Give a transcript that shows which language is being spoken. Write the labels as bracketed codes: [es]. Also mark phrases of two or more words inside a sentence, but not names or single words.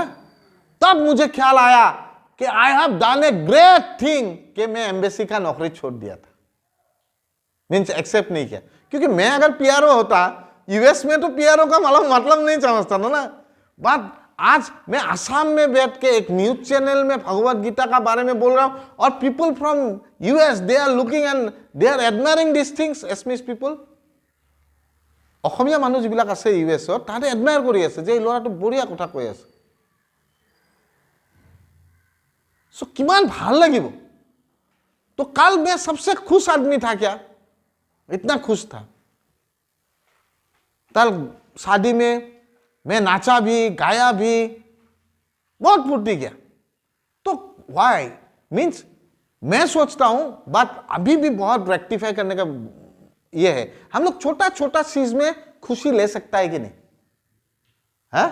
[hi] तब मुझे ख्याल आया कि [en] I have done a great thing [hi] कि मैं एम्बेसी का नौकरी छोड़ दिया था, [en] means accept [hi] नहीं किया। क्योंकि मैं अगर पीआरओ होता यूएस में, तो पीआरओ का मतलब नहीं समझता था ना। बट आज मैं आसाम में बैठ के एक [en] news channel [hi] में भगवत गीता का बारे में बोल रहा हूं, और [en] people from US they are looking and they are admiring this things. Assamese people, [as] অসমীয়া মানুহ যিবিলাক আছে ইউএছত, তাহাঁতে এডমায়াৰ কৰি আছে যে এই ল'ৰাটো বঢ়িয়া কথা কৈ আছে। सो किमान ভাল লাগিব। [hi] तो कल मैं सबसे खुश आदमी था क्या? इतना खुश था। कल शादी में मैं नाचा भी, गाया भी, बहुत फुर्ती किया। तो [en] why means [hi] मैं सोचता हूं बात अभी भी बहुत रेक्टिफाई करने का ये है, हम लोग छोटा छोटा चीज में खुशी ले सकता है कि नहीं है?